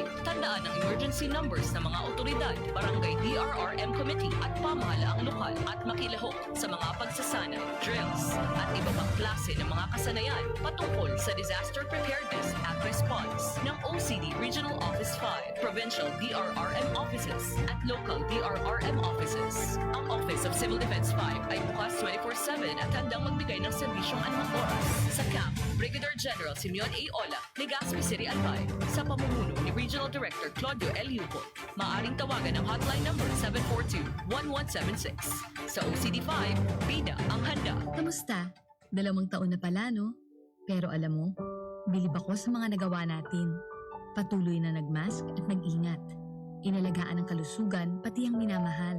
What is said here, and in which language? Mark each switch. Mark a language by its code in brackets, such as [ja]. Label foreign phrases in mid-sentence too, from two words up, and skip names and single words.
[tl] Tandaan ang [en] emergency numbers [tl] ng mga otoridad, barangay DRRM committee at pamahalaang lokal at makilahok sa mga pagsasana, drills, at iba pang klase ng mga kasanayan patungkol sa [en] disaster preparedness [tl] at response ng OCD Regional Office 5, Provincial DRRM offices at local DRRM offices. Ang Office of Civil Defense 5 ay bukas 24/7 at handang magbigay ng serbisyong anumang oras. Sa camp, Brigadier General Simeon A. Ola, Legazpi City Albay, sa pamumuno ni Regional Director Claudio L. Yupo. Maaring tawagan ang [en] hotline number [tl] 742-1176. Sa OCD5, bida ang handa. Kamusta? 2 taon na pala, no? Pero alam mo, bilib ako sa mga nagawa natin. Patuloy na nagmask at nag-ingat. Inalagaan ang kalusugan, pati ang minamahal.